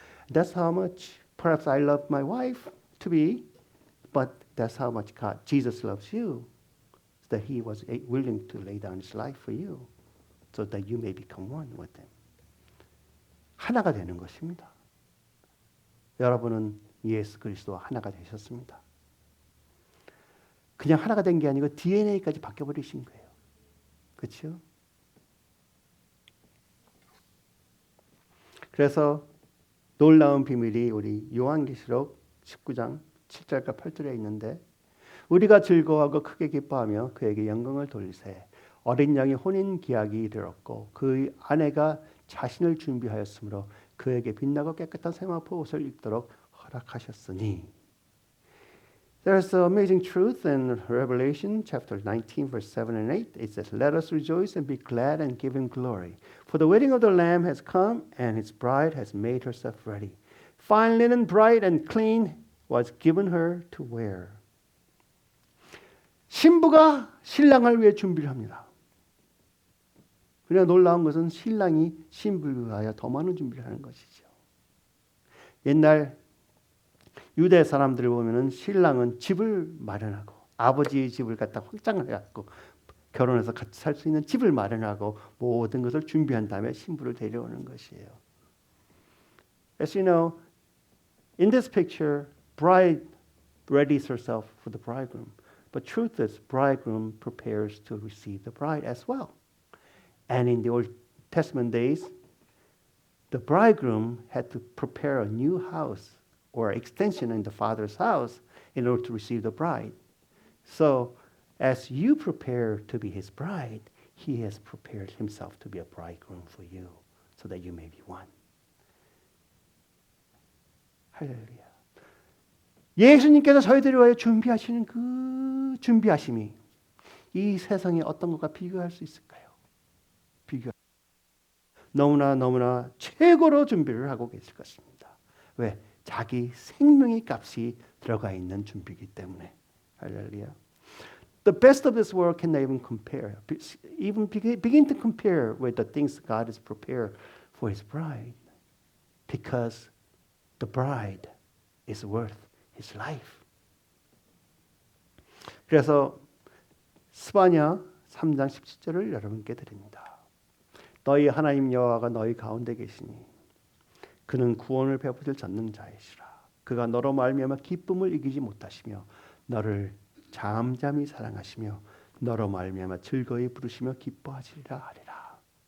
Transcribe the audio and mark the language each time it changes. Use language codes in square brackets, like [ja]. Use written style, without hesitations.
[en] That's how much perhaps I love my wife to be, but that's how much God, Jesus loves you, that he was willing to lay down his life for you so that you may become one with him. [ko] 하나가 되는 것입니다. 여러분은 예수 그리스도와 하나가 되셨습니다. 그냥 하나가 된 게 아니고 DNA까지 바뀌어버리신 거예요. 그렇죠? 그래서 놀라운 비밀이 우리 요한계시록 19장 7절과 8절에 있는데 우리가 즐거워하고 크게 기뻐하며 그에게 영광을 돌리세 어린 양의 혼인 기약이 이르렀고 그의 아내가 자신을 준비하였으므로 그에게 빛나고 깨끗한 세마포 옷을 입도록 허락하셨으니. [en] There's an amazing truth in Revelation chapter 19 verse 7 and 8. It says, "Let us rejoice and be glad and give him glory. For the wedding of the Lamb has come and his bride has made herself ready. Fine linen, bright and clean, was given her to wear." [ko] 신부가 신랑을 위해 준비를 합니다. 그러나 놀라운 것은 신랑이 신부를 위하여 더 많은 준비를 하는 것이죠. 옛날 유대 사람들을 보면은 신랑은 집을 마련하고 아버지의 집을 갖다 확장을 해갖고 결혼해서 같이 살 수 있는 집을 마련하고 모든 것을 준비한 다음에 신부를 데려오는 것이에요. [en] As you know, in this picture, bride readies herself for the bridegroom. But truth is, bridegroom prepares to receive the bride as well. And in the Old Testament days, the bridegroom had to prepare a new house or extension in the father's house in order to receive the bride. So, as you prepare to be his bride, he has prepared himself to be a bridegroom for you, so that you may be one. [ko] 할렐루야. 예수님께서 저희들을 위하여 준비하시는 그 준비하심이 이 세상에 어떤 것과 비교할 수 있을까요? 너무나 최고로 준비를 하고 계실 것입니다. 왜? 자기 생명의 값이 들어가 있는 준비이기 때문에. 할렐루야. [en] The best of this world cannot even compare. Even begin to compare with the things God has prepared for his bride. Because the bride is worth his life. [ko] 그래서 스바냐 3장 17절을 여러분께 드립니다. 너희 하나님 여호와가 너희 가운데 계시니 그는 구원을 베푸실 전능자이시라. 그가 너로 말미암아 기쁨을 이기지 못하시며 너를 잠잠히 사랑하시며 너로 말미암아 즐거이 부르시며 기뻐하시리라 하리라.